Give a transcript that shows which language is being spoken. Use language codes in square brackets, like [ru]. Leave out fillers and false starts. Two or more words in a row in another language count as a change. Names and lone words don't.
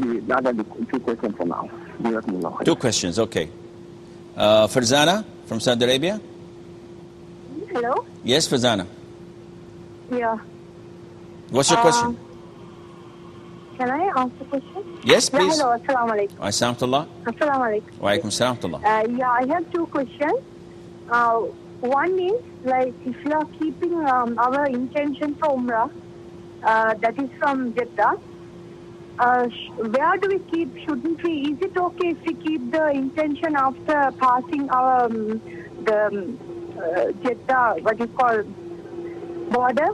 [en] That are the two questions for now. Two questions. Okay. Farzana from Saudi Arabia. Hello? Yes, Farzana. Yeah. What's your question? Can I ask a question? Yes, please. Yeah, hello. [ar] السلام عليكم. Assalamu السلام عليكم. alaikum. [en] Yeah, I have two questions. One is, like, if you are keeping our intention for Umrah, that is from Jeddah, where do we keep? Shouldn't we? Is it okay if we keep the intention after passing our Jeddah, what you call, border?